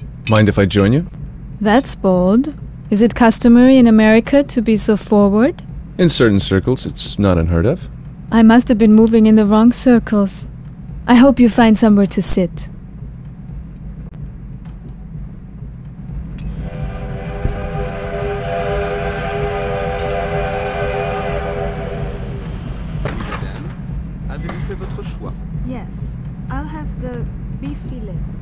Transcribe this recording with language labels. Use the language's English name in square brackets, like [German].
[English] Mind if I join you? That's bold. Is it customary in America to be so forward? In certain circles, it's not unheard of. I must have been moving in the wrong circles. I hope you find somewhere to sit. [French] Madame, avez-vous fait votre choix? [English] Yes, I'll have the beef fillet.